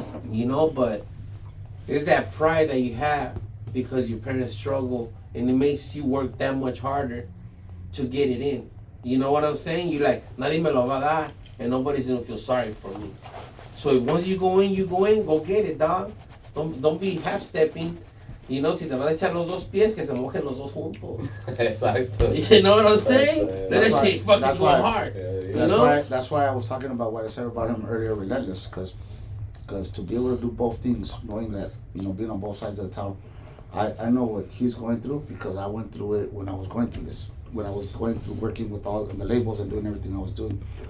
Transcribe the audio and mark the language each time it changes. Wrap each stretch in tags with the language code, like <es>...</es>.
<en>You know, but it's that pride that you have because your parents struggle, and it makes you work that much harder to get it in. You know what I'm saying? You like,</en> <es>nadie me lo va a dar,</es> <en>and nobody's gonna feel sorry for me. So once you go in, go get it, dog. Don't be half-stepping. You know,</en> <es>si te vas a echar los dos pies, que se mojen los dos juntos.</es> <en>Exactly. You know what I'm saying? Let that shit fucking go hard. That's why I was talking about what I said about him earlier, relentless, because to be able to do both things, knowing that, you know, being on both sides of the town, I know what he's going through, because I went through it when I was going through this. When I was going through working with all the labels and doing everything I was doing.</en>